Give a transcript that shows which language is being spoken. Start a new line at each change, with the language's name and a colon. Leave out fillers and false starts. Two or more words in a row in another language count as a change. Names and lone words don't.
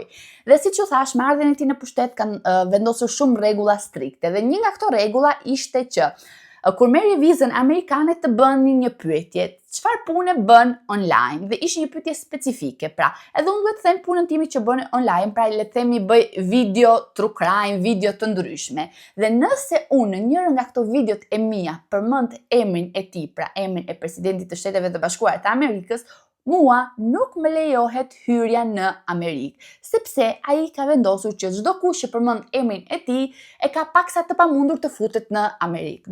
Albanian: Dhe siç u thash, me ardhjen e tij në pushtet kanë vendosur shumë rregulla strikte. Dhe një nga këto rregulla ishte që kur merrje vizën amerikane të bënin një pyetje, çfarë pune bën online? Dhe ishte një pyetje specifike, pra, edhe unë duhet të them punën time që bën online, pra le të themi bëj video
English: true crime,
Albanian: video të ndryshme. Dhe nëse unë në njërin nga këto videot e mia përmend emrin e tij, pra emrin e presidentit të Shteteve të Bashkuara të Amerikës, mua nuk më lejohet hyrja në Amerikë, sepse ai ka vendosur që çdo kush që përmend emrin e tij e ka paksa të pamundur të futet në Amerikë.